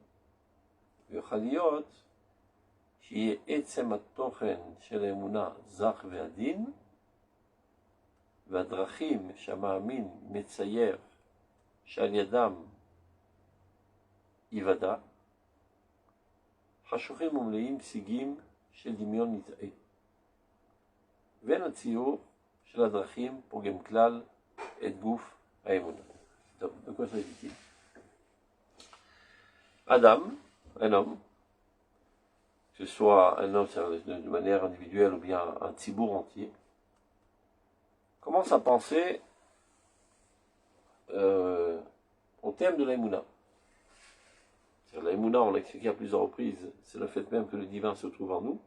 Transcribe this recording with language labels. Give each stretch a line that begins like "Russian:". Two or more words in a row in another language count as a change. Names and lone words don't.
Hebrew: ויוכל להיות שיהיה עצם התוכן של האמונה זך ועדין, והדרכים שהמאמין מצייר שעל ידם יוודע, חשוכים ומלאים שיגים של דמיון נטעה. ואין הציור של הדרכים פוגם כלל את גוף האמונה. טוב, בכל זאת איתי.
French: Adam, un homme, que ce soit un homme de manière individuelle ou bien un tzibour entier, commence à penser au thème de l'Aïmouna. L'Aïmouna, on l'a expliqué à plusieurs reprises, c'est le fait même que le divin se trouve en nous.